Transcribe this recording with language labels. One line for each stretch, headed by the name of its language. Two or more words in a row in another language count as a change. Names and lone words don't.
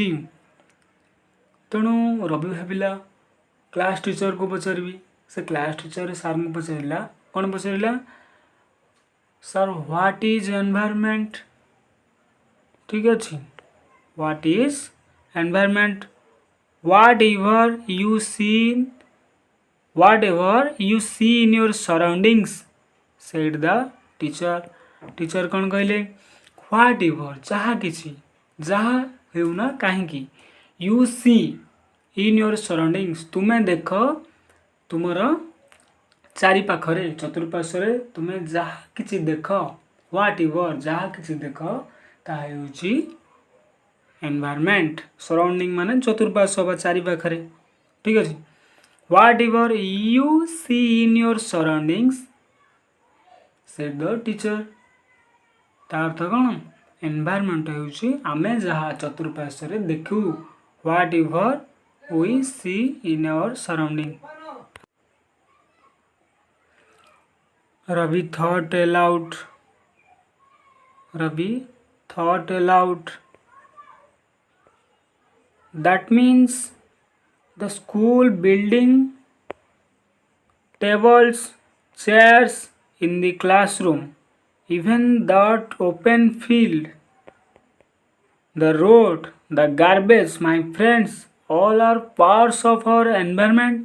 Odia: ତେଣୁ ରବି ଭାବିଲା କ୍ଲାସ୍ ଟିଚରକୁ ପଚାରିବି। ସେ କ୍ଲାସ୍ ଟିଚର ସାର୍ଙ୍କୁ ପଚାରିଲା, କ'ଣ ପଚାରିଲା?
English: Sir what is environment,
Odia: ଠିକ୍ ଅଛି।
English: what is environment, whatever you see in your surroundings, said the teacher।
Odia: ଟିଚର କ'ଣ କହିଲେ? whatever, ଯାହା କିଛି, ଯାହା ହେଉନା କାହିଁକି,
English: you see in your surroundings,
Odia: ତୁମେ ଦେଖ ତୁମର ଚାରିପାଖରେ, ଚତୁଃପାର୍ଶ୍ୱରେ ତୁମେ ଯାହା କିଛି ଦେଖ, whatever, ଯାହା କିଛି ଦେଖ, ତାହା ହେଉଛି ଏନଭାୟରମେଣ୍ଟ। ସରାଉଣ୍ଡିଂ ମାନେ ଚତୁଃପାର୍ଶ୍ୱ ବା ଚାରିପାଖରେ, ଠିକ୍ ଅଛି।
English: whatever you see in your surroundings, said the teacher।
Odia: ତା ଅର୍ଥ କ'ଣ? ଏନଭାୟରମେଣ୍ଟ ହେଉଛି ଆମେ ଯାହା ଚତୁଃପାର୍ଶ୍ୱରେ ଦେଖୁ,
English: whatever we see in our surrounding। Ravi thought aloud, that means the school building, tables, chairs in the classroom, even that open field The road, the garbage, my friends, all are parts of our environment.